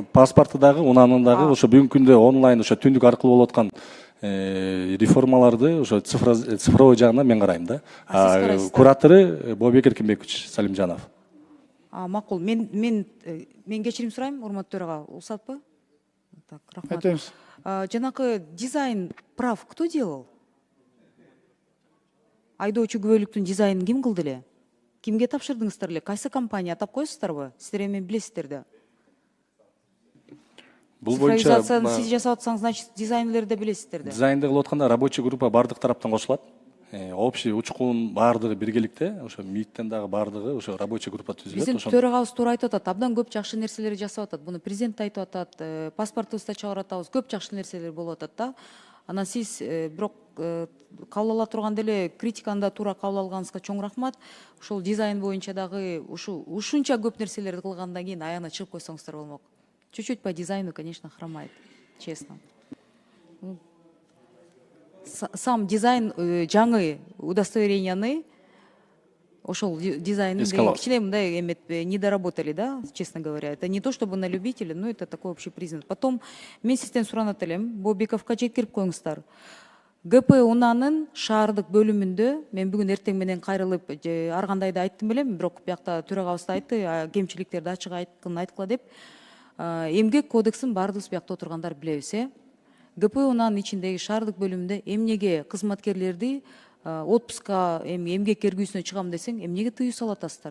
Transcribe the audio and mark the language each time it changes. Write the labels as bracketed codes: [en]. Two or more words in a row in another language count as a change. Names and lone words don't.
[ky] Паспорты дагы, унанын дагы ошо бүгүнкү күндө онлайн ошо түндүк аркылуу болуп аткан реформаларды ошо цифровой жагынан мен карайм да. Куратору Бообек Эркинбекович Салимжанов. Макул. Мен кечирим сурайм, урматтуу төрага. Уруксатпы? Так, рахмат. Айтыңыз. [ru] Жанакы дизайн прав кто делал? [ky] Айдоочу күбөлүктүн дизайнын ким кылды эле? Кимге тапшырдыңыздар эле? Кайсы компания атап коесуздарбы? Сиздер эми билесиздер да. Бул боюнча цифровизацияны сиз жасап атсаңыз, значит, дизайнерлерди да билесиздер да. Дизайнды кылып атканда [ru] рабочий группа [ky] бардык тараптан кошулат. Общий учкун бардыгы биргеликте, ошо МИДтен дагы бардыгы ошо [ru] рабочий группа [ky] түзүлөт. Биздин төрагабыз туура айтып атат. Абдан көп жакшы нерселерди жасап атат. Буну президент айтып атат, паспортубузда чыгарып атабыз. Көп жакшы нерселер болуп атат да. Анан сиз бирок кабыл ала турганда эле критиканы да туура кабыл алганыңызга чоң рахмат. Ошол дизайн боюнча дагы ушунча көп нерселерди кылгандан кийин аягына чыгып койсоңуздар болмок. [ru] Чуть-чуть по дизайну, конечно, хромает, честно. [ky] Сам дизайн жаңы удостоверенияны ошол дизайны кичине мындай [ru] не доработали, [ky] да, [ru] честно говоря. Это не то чтобы на любителя, но это такой общий признак. [ky] Потом мен сизден суранат элем, Бообековго жеткирип коюңуздар. ГПУнун шаардык бөлүмүндө мен бүгүн эртең менен кайрылып ар кандай да айттым элем, бирок биякта төрагабыз да айтты, кемчиликтерди ачык айткыла деп. Эмгек кодексин баардыгыбыз биякта отургандар билебиз, ГПУнун ичиндеги шаардык бөлүмүндө эмнеге кызматкерлерди отпуска эмгек эргүүсүнө чыгам десең, эмнеге тыюу салып атасыздар?